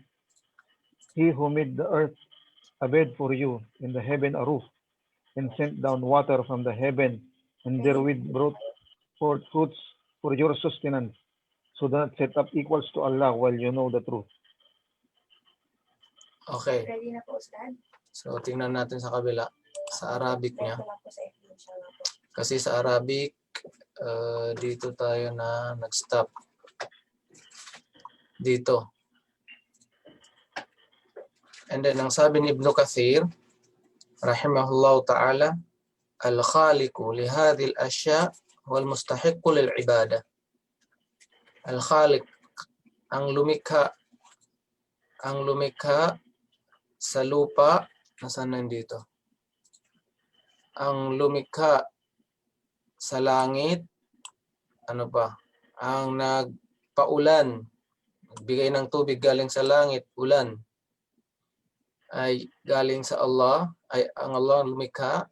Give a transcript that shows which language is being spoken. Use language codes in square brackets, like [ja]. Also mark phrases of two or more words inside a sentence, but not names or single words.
[en] He who made the earth a bed for you, and the heaven a roof, and sent down water from the heaven, and therewith brought forth fruits for your sustenance, so that set up equals to Allah while you know the truth. Okay. [tl] So tingnan natin sa kabila, sa Arabic niya. Kasi sa Arabic, dito tayo na nag-stop. Dito. [en] And then [tl] ang sabi ni Ibn Kathir, [ar] رحمه الله تعالى, الخالق لهذه الأشياء والمستحق للعبادة. [tl] Al-khaliq, ang lumikha sa lupa, nasaan nandito? Ang lumikha sa langit, ano pa? Ang nagpaulan, nagbigay ng tubig galing sa langit, ulan, ay galing sa Allah, ay ang Allah ang lumikha.